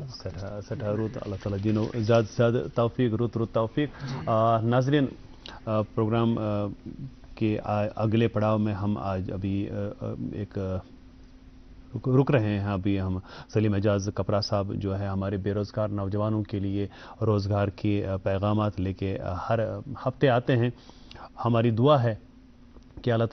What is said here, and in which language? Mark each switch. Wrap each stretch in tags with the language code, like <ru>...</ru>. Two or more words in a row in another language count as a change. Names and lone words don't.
<ks>سٹھا رُت اللہ تعالیٰ دِنو زیادٕ سے زیادٕ توفیق رُت توفیق</ks> <ur>ناظرین پروگرام کے اگلے پڑاؤ میں ہم آج ابھی ایک رک رہے ہیں ابھی ہم سلیم اعجاز کپرا صاحب جو ہے ہمارے بے روزگار نوجوانوں کے لیے روزگار کے پیغامات لے کے ہر ہفتے آتے ہیں ہماری دعا ہے کہ اللہ</ur>